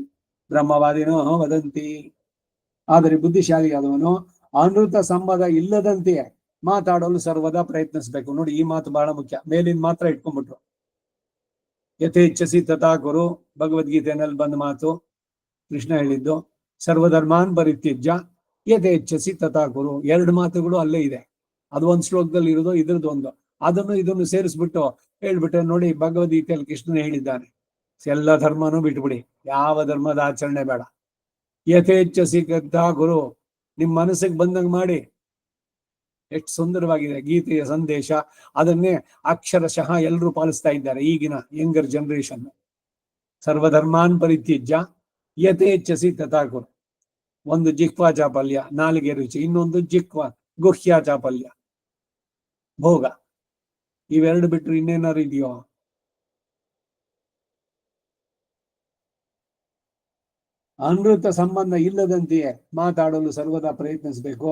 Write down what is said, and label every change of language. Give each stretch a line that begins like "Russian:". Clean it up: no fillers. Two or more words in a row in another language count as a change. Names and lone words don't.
Sanskrit: ಬ್ರಹ್ಮವಾದಿನೋ ವದಂತಿ.
Kannada: ಆದರೆ ಬುದ್ಧಿಶಾಲಿಯಾದವನು ಅಮೃತ ಸಂಬಂಧ ಇಲ್ಲದಂತೆಯೇ ಮಾತಾಡಲು ಸರ್ವದಾ ಪ್ರಯತ್ನಿಸ್ಬೇಕು. ನೋಡಿ, ಈ ಮಾತು ಬಹಳ ಮುಖ್ಯ. ಮೇಲಿನ ಮಾತ್ರ ಇಟ್ಕೊಂಡ್ಬಿಟ್ರು.
Sanskrit: ಯಥೇಚ್ಛಸಿ ತಥಾ ಕುರು
Kannada: ಭಗವದ್ಗೀತೆಯಲ್ಲಿ ಬಂದ ಮಾತು ಕೃಷ್ಣ ಹೇಳಿದ್ದು.
Sanskrit: ಸರ್ವಧರ್ಮಾನ್ ಪರಿತ್ಯಜ್ಯ ಯಥೇಚ್ಛಸಿ ತಥಾ ಕುರು.
Kannada: ಎರಡು ಮಾತುಗಳು ಅಲ್ಲೇ ಇದೆ. ಅದು ಒಂದು ಶ್ಲೋಕದಲ್ಲಿ ಇರೋದು, ಇದ್ರದ್ದು ಒಂದು. ಅದನ್ನು ಇದನ್ನು ಸೇರಿಸ್ಬಿಟ್ಟು ಹೇಳ್ಬಿಟ್ರೆ ನೋಡಿ, ಭಗವದ್ಗೀತೆಯಲ್ಲಿ ಕೃಷ್ಣ ಹೇಳಿದ್ದಾನೆ, ಎಲ್ಲ ಧರ್ಮನೂ ಬಿಟ್ಬಿಡಿ, ಯಾವ ಧರ್ಮದ ಆಚರಣೆ ಬೇಡ,
Sanskrit: ಯಥೇಚ್ಛಸಿ ತಥಾ ಕುರು,
Kannada: ನಿಮ್ ಮನಸ್ಸಿಗೆ ಬಂದಂಗೆ ಮಾಡಿ. ಎಷ್ಟು ಸುಂದರವಾಗಿದೆ ಗೀತೆಯ ಸಂದೇಶ. ಅದನ್ನೇ ಅಕ್ಷರಶಃ ಎಲ್ಲರೂ ಪಾಲಿಸ್ತಾ ಇದ್ದಾರೆ ಈಗಿನ
English: younger generation.
Sanskrit: ಸರ್ವಧರ್ಮಾನ್ ಪರಿತ್ಯಜ್ಯ ಯಥೇಚ್ಛಸಿ ತಥಾ ಕುರು.
Kannada: ಒಂದು ಜಿಹ್ವಾ ಚಾಪಲ್ಯ, ನಾಲಿಗೆ ರುಚಿ. ಇನ್ನೊಂದು ಗುಹ್ಯ ಚಾಪಲ್ಯ, ಭೋಗ. ಇವೆರಡು ಬಿಟ್ಟರು ಇನ್ನೇನಾರು ಇದೆಯೋ? ಅಮೃತ ಸಂಬಂಧ ಇಲ್ಲದಂತೆಯೇ ಮಾತಾಡಲು ಸರ್ವದಾ ಪ್ರಯತ್ನಿಸಬೇಕು.